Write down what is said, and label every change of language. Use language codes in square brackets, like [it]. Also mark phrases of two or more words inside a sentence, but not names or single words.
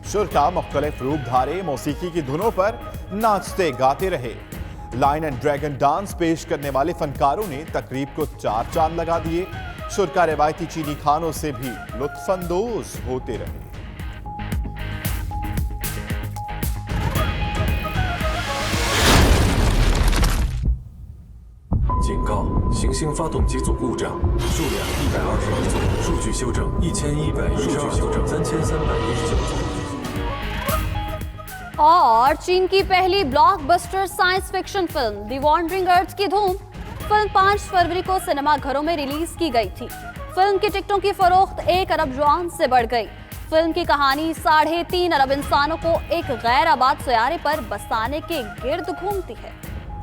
[ur] شرکا مختلف روپ دھارے موسیقی کی دھنوں پر ناچتے گاتے رہے. [en] line and dragon dance [ur] پیش کرنے والے فنکاروں نے تقریب کو 4 چاند لگا دیے. شرکا روایتی چینی کھانوں سے بھی لطف اندوز ہوتے رہے. [zh] 警告：行星发动机组故障，数量121组，数据修正1112组，3319组。 [ur] اور چین کی پہلی بلاک بسٹر [en] science fiction film [ur] دی وانڈرنگ ارتھ کی دھوم. فلم 5 فروری کو سینما گھروں میں ریلیز کی گئی تھی. فلم کی ٹکٹوں کی فروخت 1 ارب یوآن سے بڑھ گئی. فلم کی کہانی 3.5 ارب انسانوں کو ایک غیر آباد سیارے پر بسانے کے گرد گھومتی ہے.